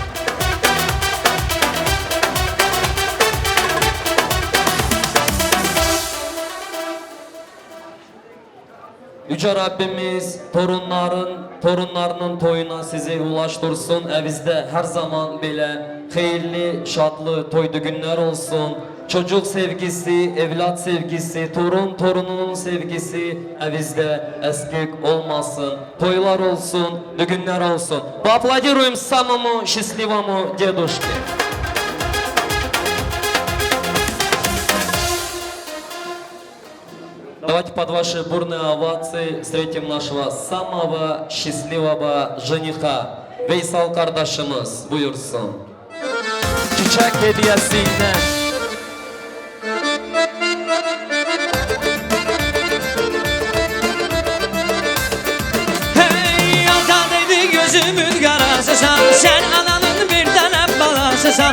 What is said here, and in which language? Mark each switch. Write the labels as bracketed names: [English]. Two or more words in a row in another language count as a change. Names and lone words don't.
[Turkish] Yüce Rabbimiz torunlarının toyuna sizi ulaştırsın. Evinizde her zaman böyle hayırlı, şadlı toydu günler olsun. Çocuk sevgisi, evlat sevgisi, torununun sevgisi evinizde eskik olmasın. Toylar olsun, düğünler olsun. [Russian] Поаплодируем самому счастливому дедушке. Давайте под ваши бурные овации встретим нашего самого счастливого жениха. [Turkish] Veysal kardeşimiz buyursun. Çiçek hediyesiyle. [Azerbaijani] Hey ata dedi gözümün karasısan, sen ananın bir tane balasısan.